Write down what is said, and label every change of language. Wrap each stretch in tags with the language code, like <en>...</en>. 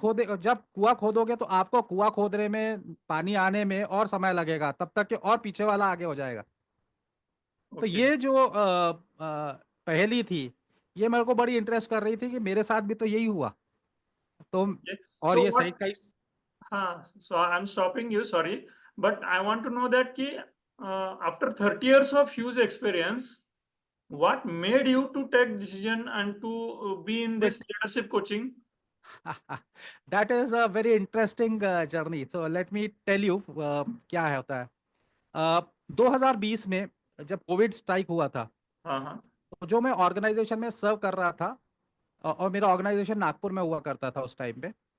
<hi>खोदे, जब कुआं खोदोगे तो आपको कुआं खोदने में, पानी आने में और समय लगेगा, तब तक कि और पीछे वाला आगे हो जाएगा। तो</hi> <en>Okay.</en> <hi>ये जो पहेली थी, ये मेरे को बड़ी इंटरेस्ट कर रही थी कि मेरे साथ भी तो यही हुआ। तो और</hi> <en>so</en> <hi>ये सही</hi> <en>what,</en> <hi>कई।</hi> <en>हाँ, so I'm stopping you, sorry, but I want to know that कि after 30 years of huge experience, what made you to take decision and to be in this quit. leadership coaching? That is a very interesting journey. So let me tell you क्या है होता है।</en> <hi>2020 में जब Covid strike हुआ था, हाँ हाँ। तो जो मैं ऑर्गेनाइजेशन में सर्व कर रहा था, और मेरा ऑर्गेनाइजेशन नागपुर में हुआ करता था उस टाइम पे।</hi>